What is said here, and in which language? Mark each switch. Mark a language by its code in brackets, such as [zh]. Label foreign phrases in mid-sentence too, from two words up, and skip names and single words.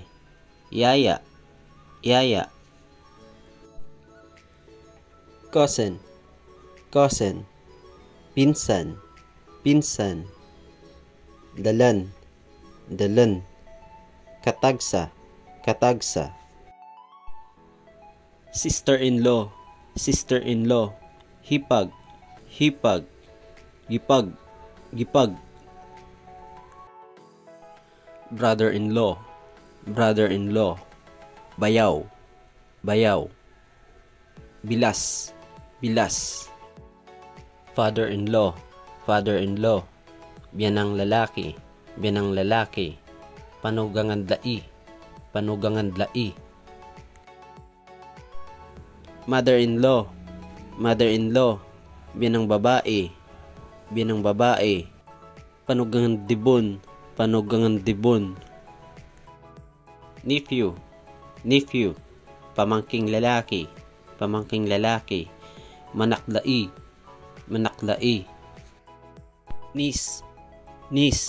[ibg] Yaya, yaya. [en] Cousin, cousin. [tl] Pinsan, pinsan. [ibg] Dalan, dalan. Katagsa, katagsa. [en] Sister-in-law, sister-in-law. [tl] Hipag, hipag. [ibg] Gipag, gipag. [en] Brother-in-law, brother-in-law. [tl] Bayaw, bayaw. Bilas, bilas. [en] Father-in-law, father-in-law. [tl] Biyanang lalaki, biyanang lalaki. [ibg] Panugangan dlai, panugangan dlai. [en] Mother-in-law, mother-in-law. [tl] Biyanang babae, biyanang babae. [ibg] Panugangan dibon, panugangan dibon. [en] Nephew, nephew. [tl] Pamangking lalaki, pamangking lalaki. [ibg] Manaklai, manaklai. [en] Niece, niece.